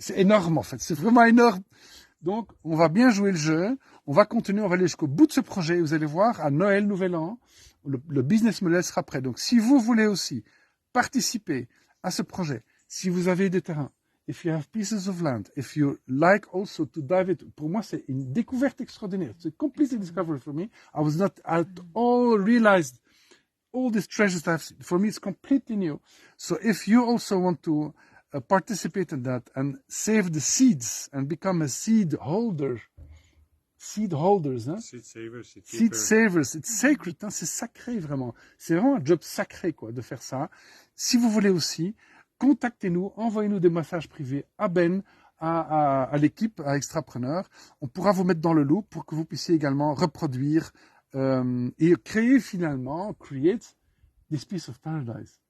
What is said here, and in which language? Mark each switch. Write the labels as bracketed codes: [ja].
[fr] C'est énorme en fait, c'est vraiment énorme. Donc on va bien jouer le jeu, on va continuer, on va aller jusqu'au bout de ce projet. Vous allez voir, à Noël, Nouvel An, le business model sera prêt. Donc si vous voulez aussi participer à ce projet, si vous avez des terrains, [en] if you have pieces of land, if you like also to dive it, [fr] pour moi c'est une découverte extraordinaire. [en] It's a completely discovery for me. I was not at all realized all these treasures that I've seen. For me it's completely new. So if you also want to participate in that and save the seeds and become a seed holders, hein? Seed savers, it's sacred, hein? [fr] C'est sacré vraiment. C'est vraiment un job sacré quoi de faire ça. Si vous voulez aussi, contactez-nous, envoyez-nous des messages privés à Ben, à l'équipe, à Extrapreneurs. On pourra vous mettre dans le lot pour que vous puissiez également reproduire et créer finalement, [en] create this piece of paradise.